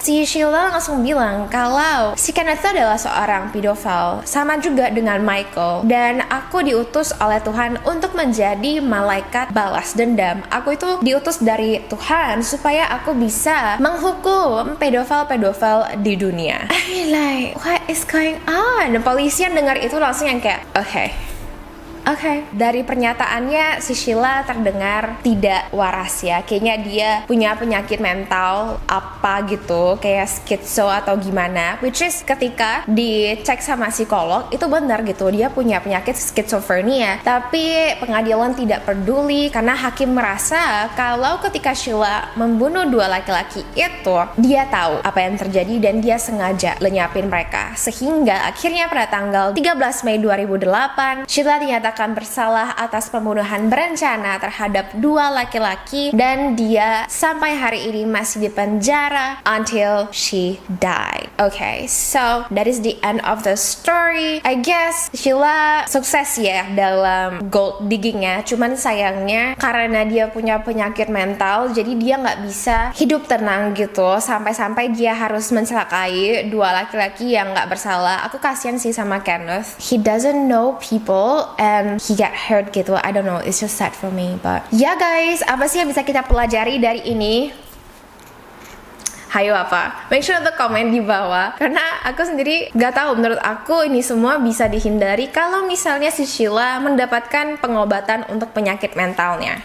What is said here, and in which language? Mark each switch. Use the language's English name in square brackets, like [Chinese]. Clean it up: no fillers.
[Indonesian] Si Sheila langsung bilang kalau si Kenneth itu adalah seorang pedofil, sama juga dengan Michael, dan aku diutus oleh Tuhan untuk menjadi malaikat balas dendam. Aku itu diutus dari Tuhan supaya aku bisa menghukum pedofil-pedofil di dunia. [English] I mean like, what is going on? [Indonesian] Polisi yang dengar itu langsung yang kayak, Oke. Dari pernyataannya si Sheila terdengar tidak waras ya. Kayaknya dia punya penyakit mental apa gitu, kayak skitso atau gimana. [English] Which is [Indonesian] ketika dicek sama psikolog itu benar gitu, dia punya penyakit skizofrenia. Tapi pengadilan tidak peduli karena hakim merasa kalau ketika Sheila membunuh 2 laki-laki itu, dia tahu apa yang terjadi dan dia sengaja lenyapin mereka. Sehingga akhirnya pada tanggal 13 Mei 2008, Sheila dinyatakan bersalah atas pembunuhan berencana terhadap 2 laki-laki dan dia sampai hari ini masih di penjara [English] until she died. Okay, so that is the end of the story. I guess [Indonesian] Sheila sukses ya dalam gold diggingnya, cuman sayangnya karena dia punya penyakit mental jadi dia nggak bisa hidup tenang gitu sampai-sampai dia harus mencelakai 2 laki-laki yang nggak bersalah. Aku kasihan sih sama Kenneth. [English] He doesn't know people and he get hurt gitu. I don't know, it's just sad for me. [Indonesian] But ya guys, apa sih yang bisa kita pelajari dari ini? Hayo apa? [English] Make sure [Indonesian] untuk komen di bawah. Karena aku sendiri gak tahu, menurut aku ini semua bisa dihindari kalau misalnya si Sheila mendapatkan pengobatan untuk penyakit mentalnya.